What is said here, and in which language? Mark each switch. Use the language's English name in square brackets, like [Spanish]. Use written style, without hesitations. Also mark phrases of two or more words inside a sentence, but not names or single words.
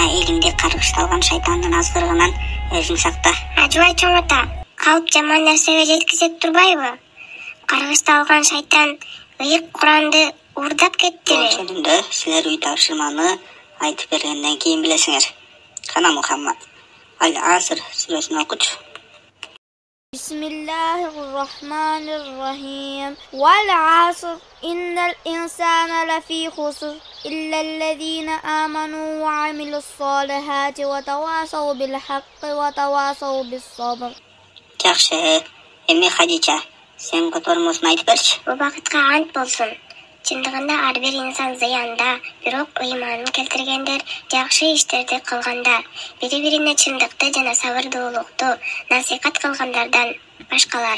[Kyrgyz] Жана элимди каргышталган шайтандын азгырыгынан өзүң сакта. Ажыбай чоң ата, калп жаман нерсеге жеткизет турбайбы? Каргышты алган шайтан ыйык Куранды уурдап кеттиби? Жөнүндө силер үй тапшырманы айтып бергенден кийин билесиңер. Кана Мухаммад, Аль-Аср сүрөсүн окучу. [Arabic] Bismillahirrahmanirrahim. والعصر إن الإنسان لفي خسر إلا الذين آمنوا وعملوا الصالحات وتواصوا بالحق وتواصوا بالصبر. [Kyrgyz] Жакшы. Эми Хадича, сен котормосун айтып берчи. Бул бакытка ант болсун. Чындыгында ар бир инсан зыянда, бирок ыйманын келтиргендер жакшы иштерди кылгандар, бири-бирине чындыкты жана сабырдуулукту насихат кылгандардан башкалары.